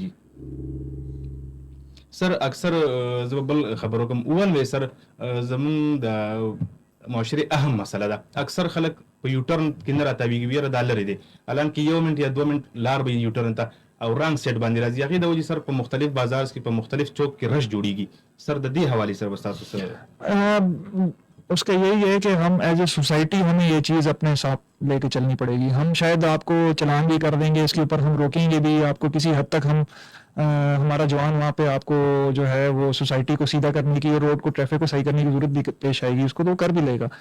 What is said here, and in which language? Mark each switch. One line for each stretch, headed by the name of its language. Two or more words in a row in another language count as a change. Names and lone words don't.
Pashto: جی سر اکثر زه بل خبرو کوم اول وې سر زموږ د معاشري اهم مسله ده. اکثر خلک په یوټرن کې نه راتاویږي, ویره دا لري دی الان کې 1 منټ یا 2 منټ لار به یوټرن ته او
English: wrong side
Pashto: باندې راځي. هغې د وجې سر په مختلف بازار کې په مختلف چوک کې رش جوړیږي. سر د دې حوالې سره به ستاسو سره
Urdu: اس کا یہی ہے کہ ہم
English: as a society
Urdu: ہمیں یہ چیز اپنے ساتھ لے کے چلنی پڑے گی. ہم شاید آپ کو چلان بھی کر دیں گے, اس کے اوپر ہم روکیں گے بھی آپ کو کسی حد تک. ہم ہمارا جوان وہاں پہ آپ کو جو ہے وہ سوسائٹی کو سیدھا کرنے کی, روڈ کو ٹریفک کو صحیح کرنے کی ضرورت بھی پیش آئے گی, اس کو تو کر بھی لے گا.